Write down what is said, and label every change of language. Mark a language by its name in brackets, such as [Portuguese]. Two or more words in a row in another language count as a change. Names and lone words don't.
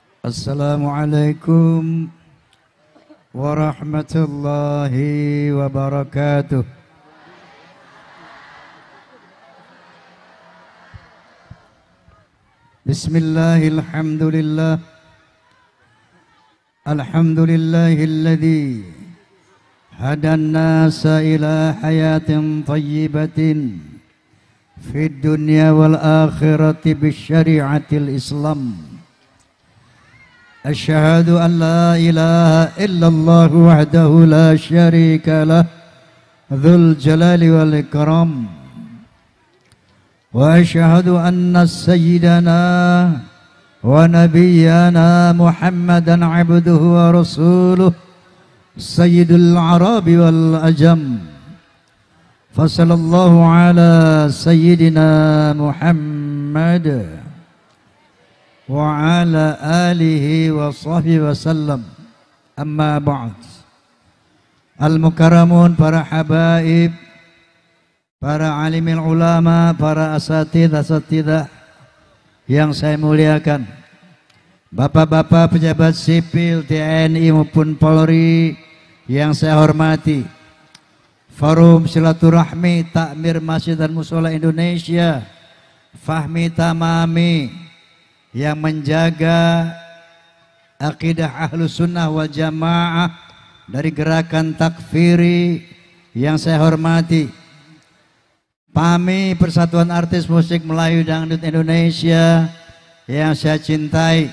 [Arabic] السلام عليكم ورحمة الله وبركاته. Bismillahirrahmanirrahim. الحمد لله الذي هدى الناس إلى حياة طيبة في الدنيا والآخرة بشريعة الإسلام. أشهد أن لا إله إلا الله وحده لا شريك له ذو الجلال والإكرام. وأشهد أن سيدنا ونبينا محمدا عبده ورسوله سيد العرب والعجم. فصلى الله على سيدنا محمد وعلى آله وصحبه وسلم. أما بعد. [Indonesian] Al-mukarramun, para habaib, para [Arabic] عالمي العلماء, [Indonesian] para asatidah yang saya muliakan, bapak-bapak pejabat sipil TNI maupun Polri yang saya hormati, Forum Silaturahmi Takmir Masjid dan Mushola Indonesia, Fahmi Tamami, yang menjaga akidah [Arabic] أهل السنة والجماعة [Indonesian] dari gerakan takfiri yang saya hormati, PAMI, Persatuan Artis Musik Melayu Dangdut Indonesia yang saya cintai.